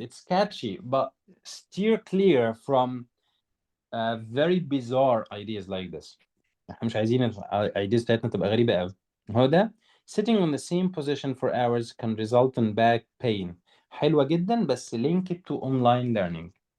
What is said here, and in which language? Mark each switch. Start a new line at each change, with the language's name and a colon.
English: It's catchy, but steer clear from very bizarre ideas like this.
Arabic: احنا مش عايزين ideas بتاعتنا تبقى غريبة قوي. هو ده
English: sitting on the same position for hours can result in back pain.
Arabic: حلوة جدا، بس
English: link it to online learning.